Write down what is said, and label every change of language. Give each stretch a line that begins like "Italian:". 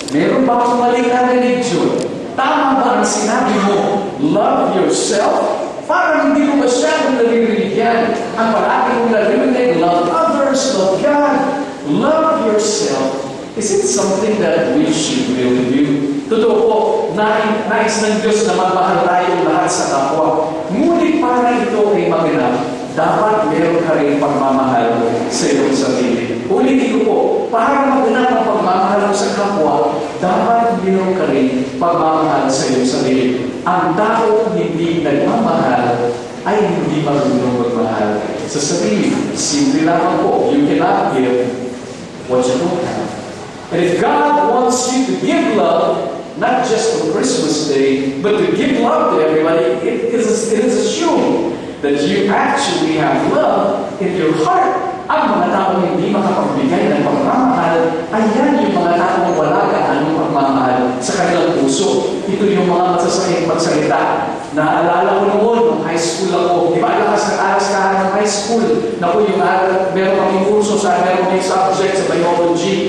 Filipino: Meron ba akong maling narinig yun? Tama ba ang sinabi mo, love yourself? Parang hindi mo masyadong naririnig yan. Ang palagi mong naririnig,
English: love others, love God, love yourself. Is it something that we should really do?
Filipino: Totoo po, nais ng Diyos na magmahal tayo lahat sa kapwa. Ngunit para ito ay maganap, dapat meron ka rin pagmamahal sa iyong sarili. Ulitin ko po, para maganap ang pagmamahal sa kapwa, dapat meron ka rin pagmamahal sa iyong sarili. Ang tao hindi nagmamahal ay hindi marunong magmahal sa sarili. Simple lang po,
English: you cannot give what you don't have. And if God wants you to give love, not just for Christmas Day, but to give love to everybody, it is assumed that you actually have love in your heart.
Filipino: Ang mga taong hindi makapagbigay ng pagmamahal, ayan yung mga taong wala gaanong pagmamahal sa kanilang puso. Ito yung mga masasakit magsalita. Naalala ko noon, nung high school ako, di ba alakas ng alas ka ng high school? Naku, yung meron kaming kurso sa meron kaming subject sa biology.